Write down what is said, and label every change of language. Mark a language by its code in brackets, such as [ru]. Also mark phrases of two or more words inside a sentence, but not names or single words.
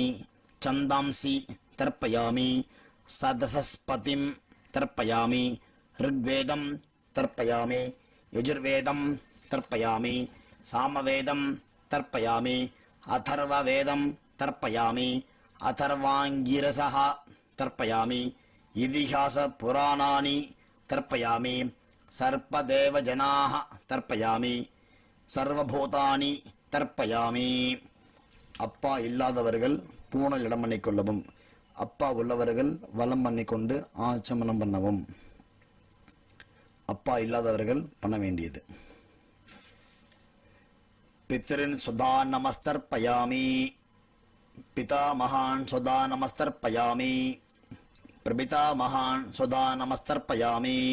[sa] छन्दांसि तर्पयामि सदसस्पतिं तर्पयामि ऋग्वेदं तर्पयामि यजुर्वेदं तर्पयामि सामवेदं तर्पयामि अथर्ववेदं तर्पयामि अथर्वाङ्गिरसः तर्पयामि इतिहासपुराणानि तर्पयामि सर्पदेवजनाः तर्पयामि सर्वभूतानि तर्पयामि. [ta] அப்பா இல்லாதவர்கள் பூணல் இடம் பண்ணிக்கொள்ளவும், அப்பா உள்ளவர்கள் வலம் பண்ணிக்கொண்டு ஆச்சமனம் பண்ணவும். அப்பா இல்லாதவர்கள் பண்ண வேண்டியது. [sa] पितॄन् स्वधा नमस्तर्पयामि पिता महान् स्वधा नमस्तर्पयामि प्रपिता महान् स्वधा नमस्तर्पयामि.